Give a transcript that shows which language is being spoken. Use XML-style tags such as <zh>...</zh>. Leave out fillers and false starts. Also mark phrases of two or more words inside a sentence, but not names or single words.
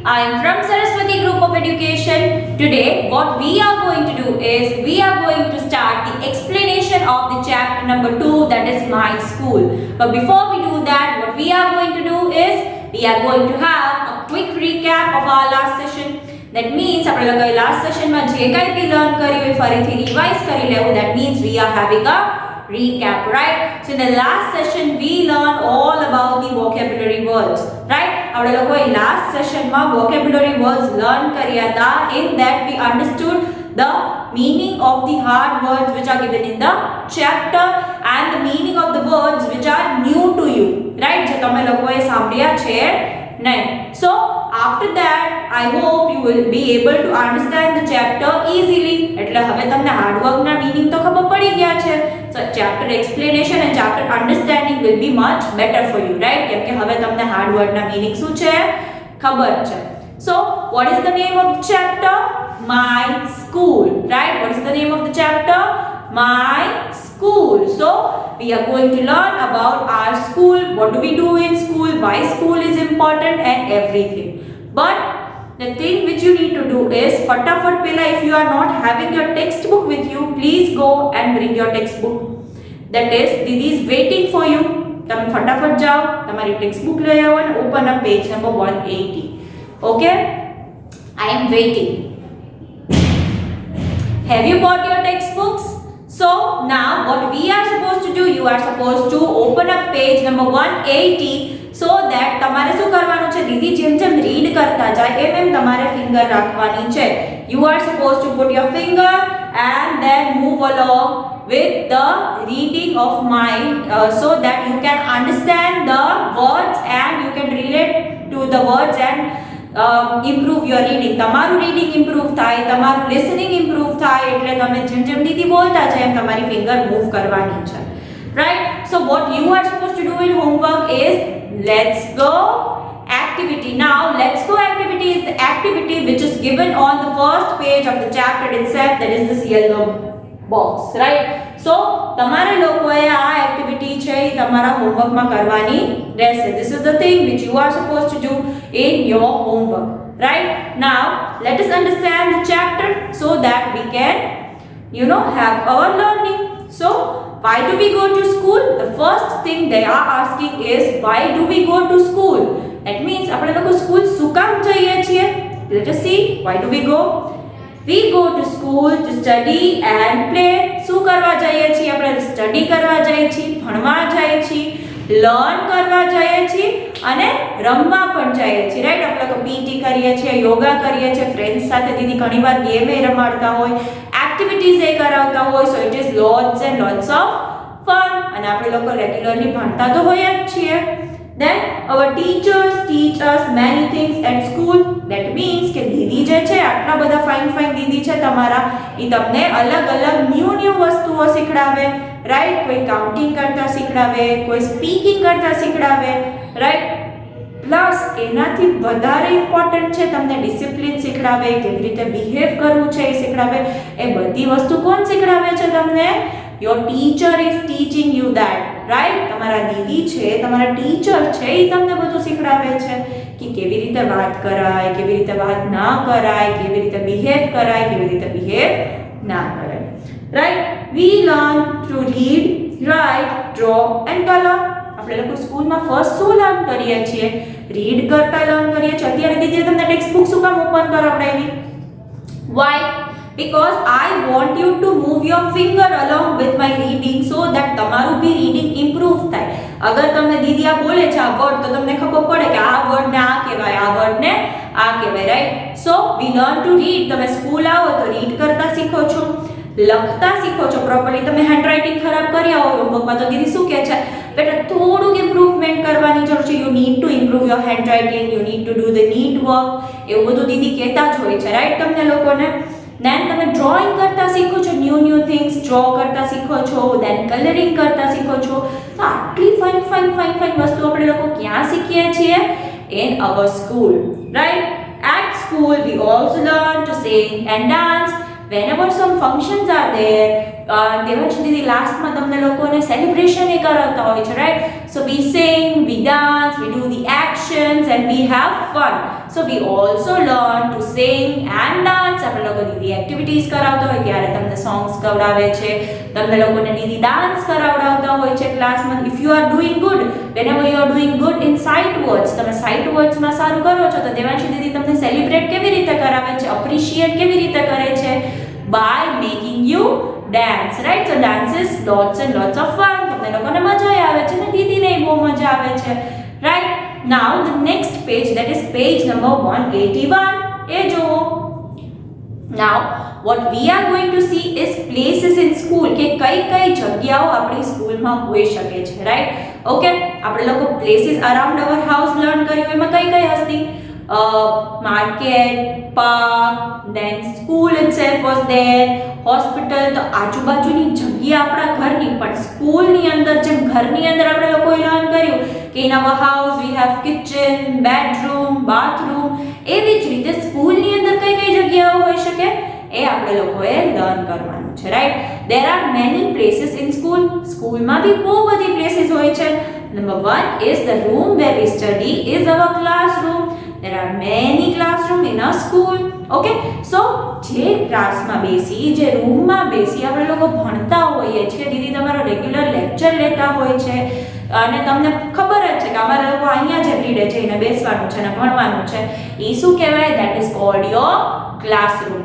<en>I am from Saraswati Group of Education. Today what we are going to do is we are going to start the explanation of the chapter number 2, that is My School. But before we do that, what we are going to do is we are going to have a quick recap of our last session. That means</en> <gu>આપણે લોકોએ</gu> <en>last session</en> <gu>માં જે કંઈ બી લર્ન કર્યું એ ફરીથી રિવાઇઝ કરી લેવું.</gu> <en>That means we are having a recap, right? So in the last session we learned all about the vocabulary words, right?</en> <gu>આપણે લોકોએ</gu> <en>last session</en> <gu>માં</gu> <en>vocabulary words learn</en> <gu>કર્યા હતા.</gu> <en>In that we understood the meaning of the hard words which are given in the chapter and the meaning of the words which are new to you, right?</en> <gu>જે તમે લોકોએ સાંભળ્યા છે નહીં.</gu> <en>So after that I hope you will be able to understand the chapter easily.</en> <gu>એટલે હવે તમને</gu> <en>hard work</en> <gu>ના meaning તો ખબર પડી ગયા છે.</gu> <en>So chapter explanation and chapter understanding will be much better for you, right?</en> <gu>કેમ કે હવે તમને</gu> <en>hard word</en> <gu>ના meaning શું છે ખબર છે.</gu> <en>So what is the name of the chapter? My School, right? What is the name of the chapter? My School. So we are going to learn about our school, what do we do in school, why school is important and everything. But the thing which you need to do is</en> <gu>ફટાફટ પહેલા,</gu> <en>if you are not having your textbook with you, please go and bring your textbook. That is, Didi is waiting for you.</en> <gu>તમે ફટાફટ જાઓ, તમારી ટેક્સ્ટબુક લઈ આવો અને</gu> <en>open up page number 180. Okay? I am waiting. Have you bought your textbooks? So now what we are supposed to do, you are supposed to open up page number 180 so that</en> <gu>તમારે શું કરવાનું છે દીદી જેમ જેમ રીડ કરતા જાય એમ તમારે ફિંગર રાખવાની છે.</gu> <en>You are supposed to put your finger and then move along with the reading of mine so that you can understand the words and you can relate to the words and improve your reading.</en> <gu>તમારું</gu> <en>reading improve</en> <gu>થાય, તમારું</gu> <en>listening improve</en> <gu>થાય એટલે તમે જેમ જેમ દીદી બોલતા જાય એમ તમારી</gu> <en>finger move</en> <gu>કરવાની છે,</gu> <en>right? So what you are supposed to do in homework is let's go activity. Now let's go activity is the activity which is given on the first page of the chapter itself, that is this yellow box, right?</en> <gu>So તમારે લોકોએ આ એક્ટિવિટી છે એ તમારા હોમવર્કમાં કરવાની રહેશે.</gu> <en>This is the thing which you are supposed to do in your homework, right? Now let us understand the chapter so that we can have our learning. So why do we go to school? The first thing they are asking is why do we go to school? That means</en> <gu>આપણે લોકો સ્કૂલ શું કામ જઈએ છીએ?</gu> <en>Let us see, why do we go? We go to school to study and play.</en> <gu>શું કરવા જઈએ છીએ? આપણે સ્ટડી કરવા જઈએ છીએ, ભણવા જઈએ છીએ, લર્ન કરવા જઈએ છીએ અને રમવા પણ જઈએ છીએ, રાઈટ? આપણે લોકો પીટી કરીએ છીએ, યોગા કરીએ છીએ, ફ્રેન્ડ્સ સાથે દીદી ઘણીવાર ગેમ એ રમાડતા હોય, એક્ટિવિટીઝ એ કરાવતા હોય.</gu> <en>So it is lots and lots of fun.</en> <gu>અને આપણે લોકો રેગ્યુલરલી ભણતા તો હોય જ છીએ.</gu> <en>Then our teachers teach us many things at school. That means</en> <gu>કે દીદી જે છે આટલા બધા ફાઇન દીદી છે તમારા, એ તમને અલગ અલગ ન્યૂ વસ્તુઓ શીખડાવે, રાઈટ? કોઈ કાઉન્ટિંગ કરતા શીખડાવે, કોઈ સ્પીકિંગ કરતા શીખડાવે, રાઈટ? પ્લસ એનાથી વધારે ઇમ્પોર્ટન્ટ છે તમને ડિસિપ્લિન શીખડાવે, કેવી રીતે બિહેવ કરવું છે એ શીખડાવે. એ બધી વસ્તુ કોણ શીખડાવે છે તમને?</gu> <en>Your teacher is teaching you that, right?</en> <gu>તમારા દીદી છે, તમારા ટીચર છે, એ તમને બધું શીખડાવે છે કે કેવી રીતે વાત કરાય, કેવી રીતે વાત ના કરાય, કેવી રીતે બિહેવ કરાય, કેવી રીતે બિહેવ ના કરાય,</gu> <en>right? We learn to read, write, draw and color.</en> <gu>આપણે લોકો સ્કૂલમાં ફર્સ્ટ શું લર્ન કરીએ છીએ? રીડ કરતા લર્ન કરીએ છીએ. અત્યારે દીદીએ તમને</gu> <en>text book</en> <gu>શું કામ ઓપન કરાવડાવી?</gu> <en>Why? Because I want you to move your finger along with my reading so that</en> <gu>તમારું બી reading improve થાય. અગર તમને દીદી આ બોલે છે આ વર્ડ તો તમને ખબર પડે કે આ વર્ડને આ કહેવાય, આ વર્ડને આ કહેવાય, રાઈટ?</gu> <en>So we learn to read.</en> <gu>તમે સ્કૂલ આવો તો રીડ કરતા શીખો છો, લખતા શીખો છો પ્રોપરલી. તમે હેન્ડરાઇટિંગ ખરાબ કરી આવો હોમવર્કમાં તો દીદી શું કહે છે? બેટા થોડુંક ઇમ્પ્રુવમેન્ટ કરવાની જરૂર છે.</gu> <en>You need to improve your handwriting, you need to do the neat work.</en> <gu>એવું બધું દીદી કહેતા જ હોય છે, રાઈટ? તમને લોકોને then તમે ડ્રોઈંગ કરતા શીખો છો,</gu> <en>new things draw</en> <gu>કરતા શીખો છો, then કલરિંગ કરતા શીખો છો. તો આટલી ફાઇન વસ્તુ આપણે લોકો ક્યાં શીખીએ છીએ?</gu> <en>In our school, right? At school we also learn to sing and dance. Whenever some functions are there,</en> <gu>દેવાંશી દીદી લાસ્ટમાં તમને લોકોને સેલિબ્રેશન એ કરાવતા હોય છે, રાઈટ?</gu> <en>So we sing, we dance, we do the actions and we have fun. So we also learn to sing and dance.</en> <gu>આપણે લોકો દીદી એક્ટિવિટીઝ કરાવતા હોય, ત્યારે તમને સોંગ્સ કરાવે છે, તમને લોકોને દીદી ડાન્સ કરાવડાવતા હોય છે ક્લાસમાં.</gu> <en>If you are doing good, whenever you are doing good in sight words,</en> <gu>તમે</gu> <en>sight words</en> <gu>માં સારું કરો છો, તો દેવાંશી દીદી તમને સેલિબ્રેટ કેવી રીતે કરાવે છે, અપ્રિશિએટ કેવી રીતે કરે છે?</gu> <en>by making you dance, right? So dance is lots and lots of fun.</en> <gu>તમને લોકોને મજા આવે છે ને દીદીને બહુ મજા આવે છે,</gu> <en>right? Now the next page, that is page number 181.</en> <gu>એ જુઓ.</gu> <en>Now what we are going to see is places in school,</en> <gu>કે કઈ જગ્યાઓ આપણી સ્કૂલમાં હોઈ શકે છે, right? Okay, આપણે લોકો</gu> <en>places around our house learn</en> <gu>કર્યું, એમાં કઈ હતી?</gu> <en>Market, park, then school itself was there, hospital.</en> <gu>તો આજુબાજુની જગ્યા આપણા ઘરની, પણ સ્કૂલની અંદર જેમ ઘરની અંદર આપણે લોકોએ લર્ન કર્યું કે</gu> <en>in our house we have kitchen, bedroom, bathroom,</en> <gu>એવી જ રીતે સ્કૂલની અંદર કઈ જગ્યાઓ હોઈ શકે એ આપણે લોકોએ લર્ન કરવાનું છે, રાઈટ?</gu> <en>there are many places in school.</en> <gu>સ્કૂલમાં બી બહુ બધી પ્લેસીસ હોય છે.</gu> <en>Number 1 is the room where we study is our classroom. There are many classroom in a school. Okay, so</en> <gu>જે ક્લાસમાં બેસી, જે રૂમમાં બેસી આપણે લોકો ભણતા હોઈએ છીએ, દીદી તમારો</gu> <en>regular lecture</en> <gu>લેતા હોય છે અને તમને ખબર જ છે કે અમારે લોકો અહીંયા જ એવરીડે જઈને બેસવાનું છે અને ભણવાનું છે, એ શું કહેવાય?</gu> <en>That is called your classroom.</en>